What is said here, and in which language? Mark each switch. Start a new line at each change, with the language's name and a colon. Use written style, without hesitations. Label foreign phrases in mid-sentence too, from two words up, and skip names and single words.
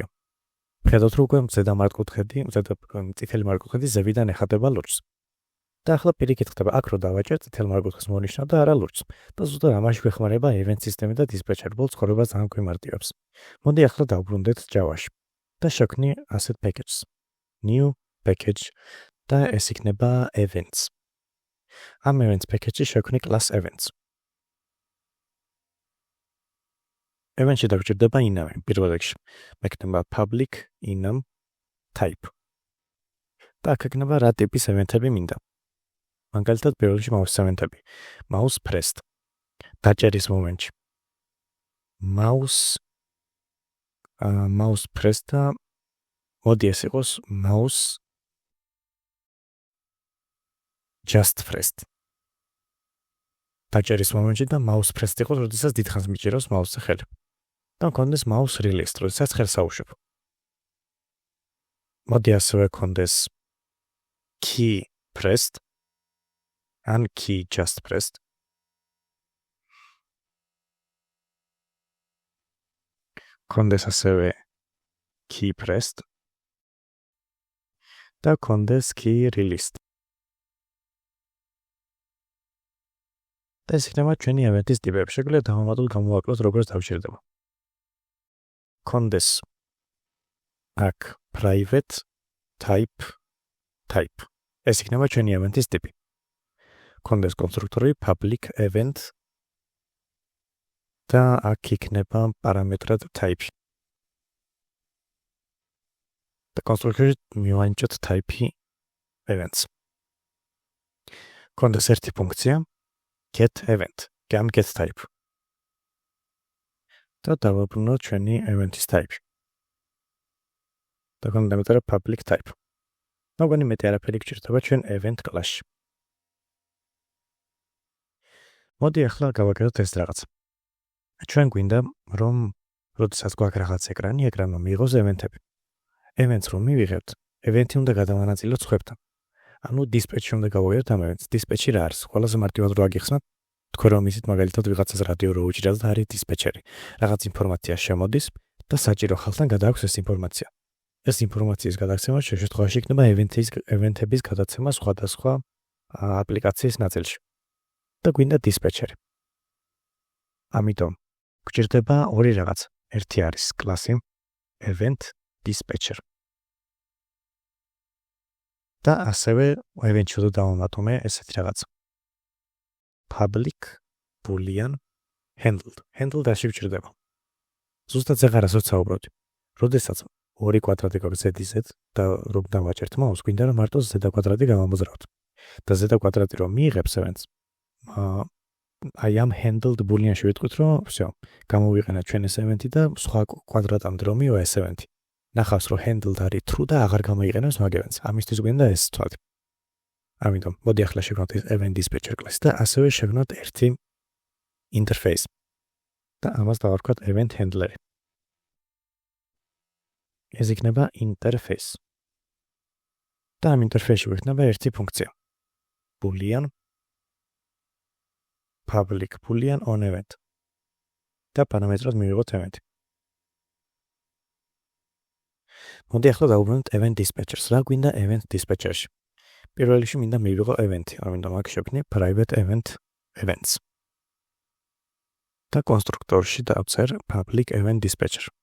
Georgian: ხედავთ რომ უკვე ზედა მართკუთხედი, წითელი მართკუთხედი ზევიდან ეხატება ლურჯს. და ახლა პირიქით ხდება, აქ რო დავაჭერ წითელ მართკუთხედს მონიშნა და არა ლურჯს. და ზუსტად ამაში გვეხმარება event სისტემი და დისპეჩერი, ბოლოს ცხოვრება ძალიან გვიმარტივებს. მოდი ახლა დავბრუნდეთ Java-ში და შევქნი
English: asset package, new package
Georgian: და ეს იქნება events. ამ
English: events package-ში
Georgian: შევქნი
English: class events.
Georgian: Event-ში დაგჭირდება enum პირველ რიგში.
English: მექნება public enum type.
Georgian: და აქ იქნება რა ტიპის event-ები მინდა. მაგალითად პირველ რიგში
English: mouse event-ები. mouse pressed.
Georgian: დაჭერის მომენტში.
English: mouse pressed
Georgian: და მოდი ეს იყოს
English: mouse just pressed.
Georgian: დაჭერის მომენტში და
English: mouse pressed
Georgian: იყოს, როდესაც დიდხანს მიჭირავს mouse-ზე ხელი. და მქონდეს
English: mouse released,
Georgian: როდესაც ხელს აუშვებ. მოდი ასევე მქონდეს
English: key pressed and key just pressed.
Georgian: მქონდეს ასევე
English: key pressed
Georgian: და მქონდეს
English: key released.
Georgian: და ეს იქნება ჩვენი event-ის ტიპები. შეგვიძლია დავამატოთ გამოვაკლოთ როგორც დავჭირდება. მქონდეს აქ
English: private type.
Georgian: ეს იქნება ჩვენი event-ის ტიპი. მქონდეს კონსტრუქტორი
English: public event
Georgian: და აქ იქნება პარამეტრად type. და კონსტრუქტორში მივანიჭოთ
English: type events.
Georgian: მქონდეს ერთი ფუნქცია
English: get event, get type.
Georgian: და დავაბრუნოთ ჩვენი event-ის type. და კონდემეტრა
English: public type.
Georgian: მოგონი მეტი არაფერი გჭირდება ჩვენ
English: event class-ში.
Georgian: მოდი ახლა გავაკეთოთ ეს რაღაც. ჩვენ გვინდა რომ როდესაც გვაქვს რაღაც ეკრანმა მიიღოს event-ები. Events რომ მივიღებთ, event-ი უნდა გადავანაწილოთ სხვებთან. ანუ dispatch-ში უნდა გავუღებთ ამ events. Dispatch-ი რა არის? ყველაზე მარტივად რო აგიხსნათ, თქვენ რომ ისეთ მაგალითად ვიღაცას რადიო რო უჭირთ და არის dispatch-ერი. რაღაც ინფორმაცია შემოდის და საჭირო ხალხთან გადააქვს ეს ინფორმაცია. ეს ინფორმაციის გადაცემა შემთხვევაში იქნება event-ების გადაცემა სხვადასხვა აპლიკაციის ნაწილში. და გვინდა dispatcher. ამიტომ გვჭირდება ორი რაღაც. ერთი არის კლასი
English: event dispatcher.
Georgian: და ასევე event-ში უნდა დავამატომე ესეთი რაღაც.
English: public boolean handled.
Georgian: handled რაში გვჭირდება? ზუსტად ზეღარ რასაც საუბრობთ. როდესაც ორი კვადრატი გვაქვს z-ზე და რომ დავაჭერთ მაუს, გვინდა რომ მარტო z კვადრატი გამომოძრავთ. და z კვადრატი რომ მიიღებს events,
English: I am handled boolean-ში
Georgian: ვიტყვით, რომ всё, გამოვიყენეთ ჩვენ ეს event-ი და სხვა კვადრატამდე რომ მივა ეს event-ი. ნახავს, რომ handled არის true და აღარ გამოიყენებს მაგ events. ამისთვის გვინდა ეს თვალი. ამიტომ მოდი ახლა შევქმნათ
English: event dispatcher
Georgian: კლასი და ასევე შევქმნათ ერთი interface. და ამას დავარქვათ
English: event handler.
Georgian: ეს იქნება interface. და ამ interface-ში გვექნება ერთი ფუნქცია.
English: boolean public boolean on event.
Georgian: და პარამეტრად მივიღოთ event. მოდი ახლა დავუბრუნდეთ
English: event dispatchers.
Georgian: რა გვინდა
English: event dispatcher-ში?
Georgian: პირველ რიგში მინდა მივიღო event-ი, ამიტომ აქ შევქმნი
English: private event events.
Georgian: და კონსტრუქტორში დავწერ
English: public event dispatcher.